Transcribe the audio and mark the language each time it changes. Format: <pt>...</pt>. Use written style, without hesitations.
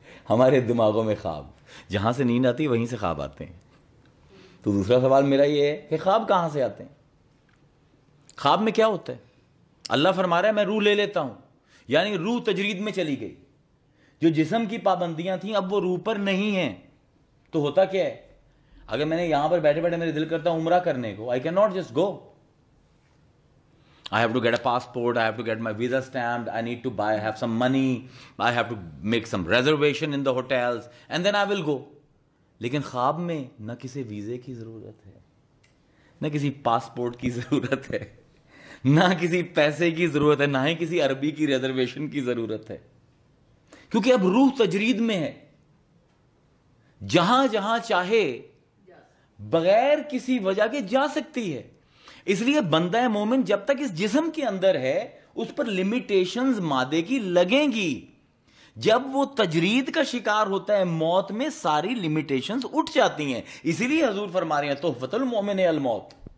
<ur>ہمارے دماغوں میں خواب، جہاں سے نیند آتی ہے وہیں سے خواب آتے ہیں۔ تو دوسرا سوال میرا یہ ہے کہ خواب کہاں سے آتے ہیں، خواب میں کیا ہوتا ہے؟ اللہ فرما رہا ہے میں روح لے لیتا ہوں، یعنی روح تجرید میں چلی گئی، جو جسم کی پابندیاں تھیں اب وہ روح پر نہیں ہیں۔ تو ہوتا کیا ہے، اگر میں نے یہاں پر بیٹھے بیٹھے میرے دل کرتا عمرہ کرنے کو،</ur> <en>I cannot just go. I have to get a passport, I have to get my visa stamped, I need to buy, have some money, I have to make some reservation in the hotels, and then I will go.</en> <ur>لیکن خواب میں نہ کسی ویزے کی ضرورت ہے، نہ کسی پاسپورٹ کی ضرورت ہے، نہ کسی پیسے کی ضرورت ہے، نہ ہی کسی عربی کی ریزرویشن کی ضرورت ہے، کیونکہ اب روح تجرید میں ہے، جہاں جہاں چاہے بغیر کسی وجہ کے جا سکتی ہے۔ اس لیے بندہ مومن جب تک اس جسم کے اندر ہے اس پر لمیٹیشنز مادے کی لگیں گی، جب وہ تجرید کا شکار ہوتا ہے موت میں ساری لمیٹیشنز اٹھ جاتی ہیں۔ اسی لیے حضور فرما رہے ہیں تحفۃ المومن الموت،</ur>